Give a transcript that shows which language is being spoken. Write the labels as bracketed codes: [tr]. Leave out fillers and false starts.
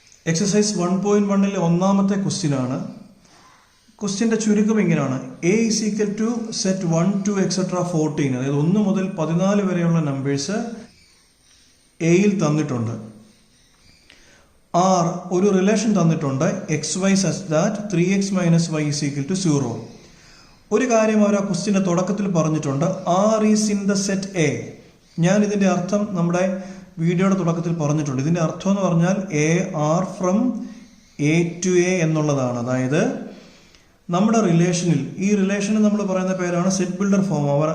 [ml] Exercise 1.1 ഒന്നാമത്തെ question ആണ്. ക്വസ്റ്റ്യൻ്റെ ചുരുക്കം ഇങ്ങനെയാണ്. A = set 1 2 etc 14. അതായത് 1 മുതൽ 14 വരെയുള്ള നമ്പേഴ്സ് എയിൽ തന്നിട്ടുണ്ട്. R ഒരു റിലേഷൻ തന്നിട്ടുണ്ട് xy [en] such that 3x - y = 0. [ml] ഒരു കാര്യം അവർ ആ ക്വസ്റ്റ്യൻ്റെ തുടക്കത്തിൽ പറഞ്ഞിട്ടുണ്ട്. [en] R is in the set A. [ml] ഞാൻ ഇതിൻ്റെ അർത്ഥം നമ്മുടെ വീഡിയോയുടെ തുടക്കത്തിൽ പറഞ്ഞിട്ടുണ്ട്. ഇതിൻ്റെ അർത്ഥം എന്ന് പറഞ്ഞാൽ AR from A to A എന്നുള്ളതാണ്. അതായത് നമ്മുടെ റിലേഷനിൽ, ഈ റിലേഷന് നമ്മൾ പറയുന്ന പേരാണ് സെറ്റ് ബിൽഡർ ഫോം.